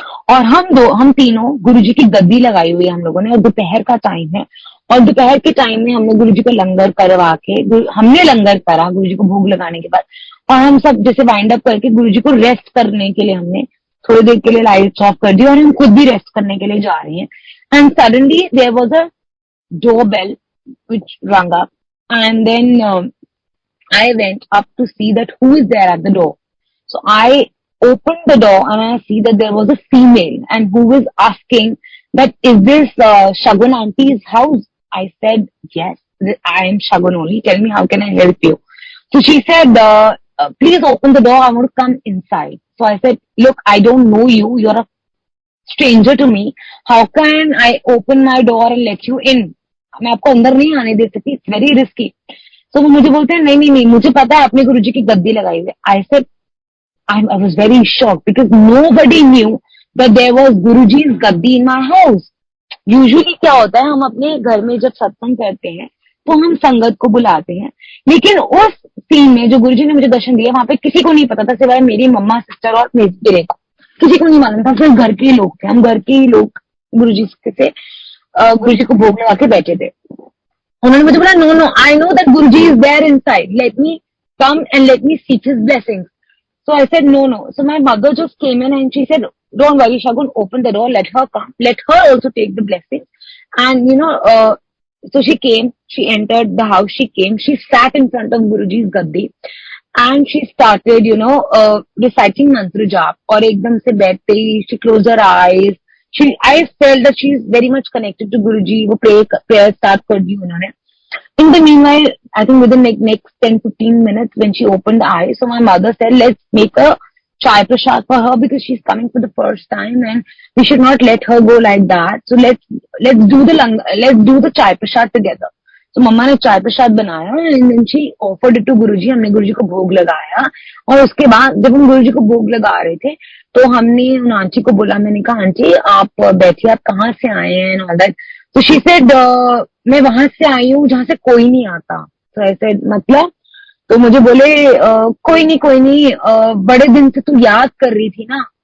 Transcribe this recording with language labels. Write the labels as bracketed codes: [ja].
[hi] और हम तीनों गुरुजी की गद्दी लगाई हुई है हम लोगों ने, और दोपहर का टाइम है और दोपहर के टाइम में हमने गुरुजी को लंगर करवा के, हमने लंगर करा गुरुजी को भोग लगाने के बाद, और हम सब जैसे वाइंड अप करके गुरुजी को रेस्ट करने के लिए हमने थोड़ी देर के लिए लाइट्स ऑफ कर दी और हम खुद भी रेस्ट करने के लिए जा रही हैं। [en] And suddenly there was a door bell which rang up and then I went up to see that who is there at the door. So I opened the door and I see that there was a female and who was asking that is this Shagun auntie's house? I said yes. I am Shagun only. Tell me, how can I help you? So she said, please open the door. I want to come inside. So I said, look, I don't know you. You're a stranger to me. How can I open my door and let you in? [hi] मैं आपको अंदर नहीं आने दे सकती. [en] It's very risky. So [hi] वो मुझे बोलते हैं नहीं नहीं नहीं, मुझे पता है आपने गुरुजी की गद्दी लगाई हुई है. [en] I said, I was very shocked because nobody knew that there was Guruji's gaddi in my house. [hi] Usually क्या होता है, हम अपने घर में जब सत्संग करते हैं तो हम संगत को बुलाते हैं, लेकिन उस सीन में जो गुरुजी ने मुझे दर्शन दिया वहां पे किसी को नहीं पता था सिवाय मेरी मम्मा, सिस्टर और मेरे का. किसी को नहीं मालूम था, सिर्फ घर के ही लोग थे. हम घर के ही लोग गुरुजी से गुरुजी को भोग लगा के बैठे थे. उन्होंने मुझे बोला, [en] No no, I know that Guruji is there inside, let me come and let me seek his blessings. So I said, no, no. So my mother just came in and she said, don't worry, Shagun, open the door, let her come. Let her also take the blessing. And, so she came, she entered the house, she came, she sat in front of Guruji's gaddi and she started, reciting mantra jap. [hi] और एकदम से बैठते ही, [en] she closed her eyes. I felt that she is very much connected to Guruji. [hi] वो prayer start कर दी उन्होंने. [en] In the meanwhile, I think within next 10-15 minutes when she opened the eyes, so my mother said, let's make a chai prasad for her because she's coming for the first time and we should not let her go like that. So let's do the chai prasad together. So [hi] मम्मा ने चाय प्रसाद बनाया [en] and then she offered it to Guruji. [hi] हमने गुरुजी को भोग लगाया और उसके बाद जब हम गुरुजी को भोग लगा रहे थे तो हमने उन आंटी को बोला, मैंने कहा आंटी आप बैठिए, आप कहाँ से आए हैं [en] and all that. [hi] तो [en] she said, [hi] मैं वहां से आई हूँ जहां से कोई नहीं आता. तो ऐसे मतलब, तो मुझे बोले कोई नहीं, बड़े दिन से तू याद कर रही थी ना.